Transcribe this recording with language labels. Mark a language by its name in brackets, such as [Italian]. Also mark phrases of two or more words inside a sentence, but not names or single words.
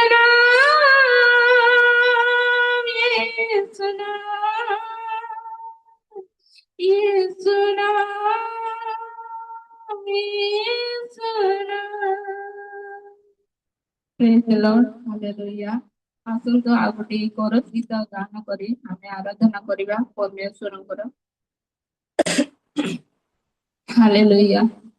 [Hindi] नाम यीशु नाम यीशु नाम यीशु नाम। [English] Praise the Lord. हालेलुया। [Odia] आसନ୍ତୁ ଆଉ ଗୋଟେ କୋରସ୍ ଗୀତ ଗାନ କରି ଆମେ ଆରାଧନା କରିବା ପରମେଶ୍ୱରଙ୍କର। ହାଲେଲୁୟା।